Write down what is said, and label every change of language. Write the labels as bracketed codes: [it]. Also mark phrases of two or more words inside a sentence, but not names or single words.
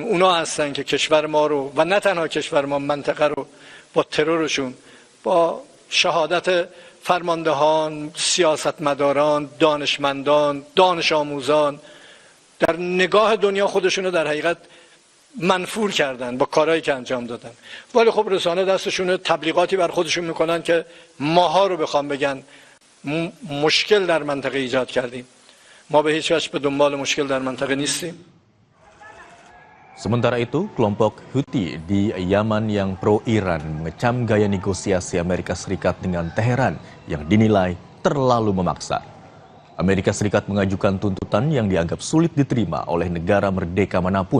[fa] اونا هستن که کشور ما رو و نه تنها کشور ما، منطقه رو با ترورشون، با شهادت فرماندهان، سیاستمداران، دانشمندان، دانش آموزان در نگاه دنیا خودشون رو در حقیقت منفور کردن با کارهایی که انجام دادن. ولی خب رسانه دستشون تبلیغاتی بر خودشون میکنن که ماها رو بخوام بگن مشکل در منطقه ایجاد کردیم. ما به هیچ وجه به دنبال مشکل در منطقه نیستیم. [id] Sementara itu, kelompok Houthi di Yaman yang pro-Iran mengecam gaya negosiasi Amerika Serikat dengan Teheran yang dinilai terlalu memaksa. Amerika Serikat mengajukan tuntutan yang dianggap sulit diterima oleh negara merdeka manapun.